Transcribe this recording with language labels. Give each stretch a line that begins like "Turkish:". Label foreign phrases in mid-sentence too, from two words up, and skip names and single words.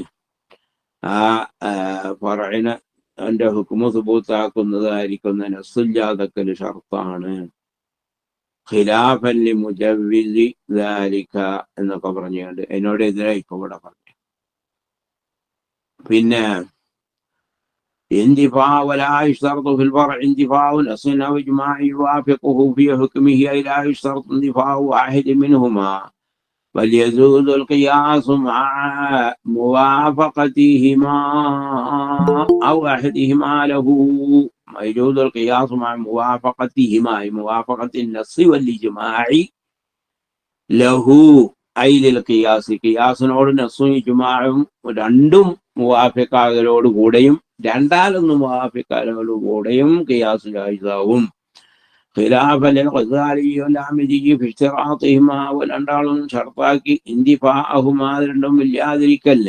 Malayalam: ആ ഫർഇനെ എന്റെ ഹുക്മു സുബൂത്താക്കുന്നതായിരിക്കുന്ന നസ്സില്ലാതെക്കല് ഷർത്താണ്.
Arabic: خلافا لمجوزي ذلك
Malayalam: എന്നൊക്കെ പറഞ്ഞുകൊണ്ട് അതിനോട് എതിരായി ഇപ്പൊ ഇവിടെ പറഞ്ഞു.
Arabic: പിന്നെ انتفاع ولا يشترط في الفرع انتفاع الأصل أو إجماع يوافقه في حكمه أي لا يشترط انتفاع واحد منهما بل يجوز القياس مع موافقتهما أو أحدهما له. يجوز القياس مع موافقتهما أي موافقة النص والإجماع له أي للقياس.
Malayalam: قياسനോട് നസ്സും ഇജ്മാഉം രണ്ടും മുവാഫിഖാകലോട് കൂടെയും രണ്ടാലൊന്നും മുവാഫിഖാകലോട് കൂടെയും ഖിയാസ് ജായിസാവും.
Arabic: خلافا للغزالي والآمدي في اشتراطهما
Malayalam: രണ്ടാളും ഷർത്താക്കി ഇന്തിഫാഅഹുമാ രണ്ടും ഇല്ലാതിരിക്കല്ലേ.